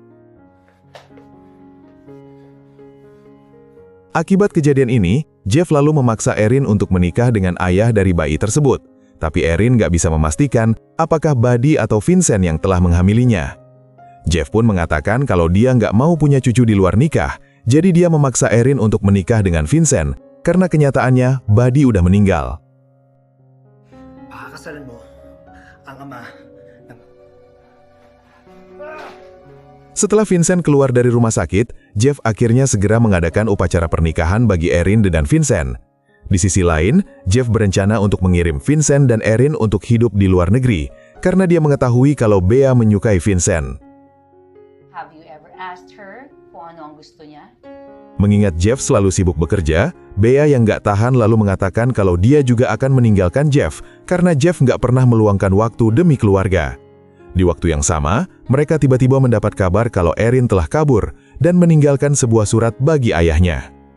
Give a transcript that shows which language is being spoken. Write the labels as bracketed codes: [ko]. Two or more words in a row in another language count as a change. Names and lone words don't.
[id] Akibat kejadian ini, Jeff lalu memaksa Erin untuk menikah dengan ayah dari bayi tersebut. Tapi Erin nggak bisa memastikan apakah Buddy atau Vincent yang telah menghamilinya. Jeff pun mengatakan kalau dia nggak mau punya cucu di luar nikah, jadi dia memaksa Erin untuk menikah dengan Vincent, karena kenyataannya Buddy udah meninggal. [tl] Pakakasalan mo ang ama ng... [id] Setelah Vincent keluar dari rumah sakit, Jeff akhirnya segera mengadakan upacara pernikahan bagi Erin dan Vincent. Di sisi lain, Jeff berencana untuk mengirim Vincent dan Erin untuk hidup di luar negeri, karena dia mengetahui kalau Bea menyukai Vincent. [en] Have you ever asked her [tl] kung ano ang gusto niya? [id] Mengingat Jeff selalu sibuk bekerja, Bea yang nggak tahan lalu mengatakan kalau dia juga akan meninggalkan Jeff, karena Jeff nggak pernah meluangkan waktu demi keluarga. Di waktu yang sama, mereka tiba-tiba mendapat kabar kalau Erin telah kabur dan meninggalkan sebuah surat bagi ayahnya.